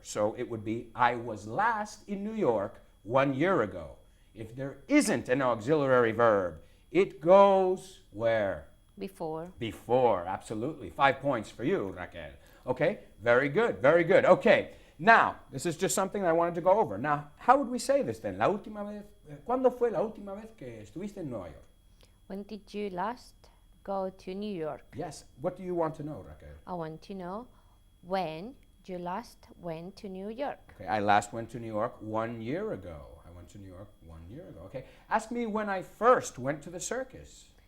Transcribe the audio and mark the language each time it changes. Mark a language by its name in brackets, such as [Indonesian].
[English] So it would be, I was last in New York 1 year ago. If there isn't an auxiliary verb, it goes where? Before. Before, absolutely. 5 points for you, Raquel. Okay, very good, very good. Okay, now, this is just something I wanted to go over. Now, how would we say this then? [Spanish] La última vez, ¿cuándo fue la última vez que estuviste en Nueva York? [English] When did you last go to New York? Yes, what do you want to know, Raquel? I want to know when you last went to New York. Okay, I last went to New York 1 year ago. I went to New York 1 year ago. Okay, ask me when I first went to the circus.